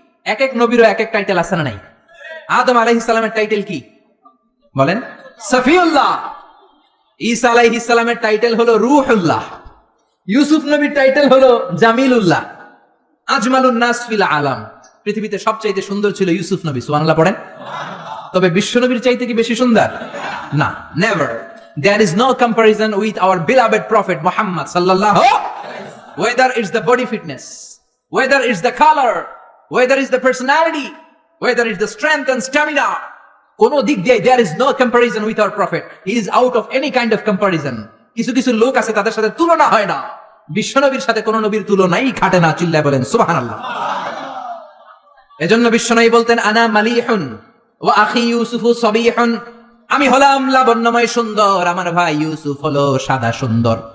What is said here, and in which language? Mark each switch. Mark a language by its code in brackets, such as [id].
[bn] এক এক নবীরও এক এক টাইটেল আছে না নাই? আদম আলাইহিস সালামের টাইটেল কি বলেন? সফিউল্লাহ। ঈসা আলাইহিস সালামের টাইটেল হলো রূহুল্লাহ। ইউসুফ নবীর টাইটেল হলো জামিলুল্লাহ। [ar] আজমালুন নাস ফিল আলাম। [bn] পৃথিবীতে সবচেয়ে সুন্দর ছিল ইউসুফ নবী। সুবহানাল্লাহ পড়েন। তবে বিশ্বনবীর চাইতে কি বেশি সুন্দর? না, [en] Never. There is no comparison with our beloved prophet Muhammad sallallahu, whether it's the body fitness, whether it's the color, whether it's the personality, whether it's the strength and stamina, [bn] কোন দিক দিয়ে [en] there is no comparison with our prophet. He is out of any kind of comparison. [bn] কিছু কিছু লোক আছে তাদের সাথে তুলনা হয় না, বিশ্বনবীর সাথে কোন নবীর তুলনাই খাটে না। চিল্লায় বলেন সুবহানাল্লাহ। এজন্য বিশ্বনবী বলতেন [ar] আনা মালিহুন ওয়া আখি ইউসুফু সাবিহুন, [bn] আমি হলাম লাবণ্যময় সুন্দর, আমার ভাই ইউসুফ হলো সাদা সুন্দর।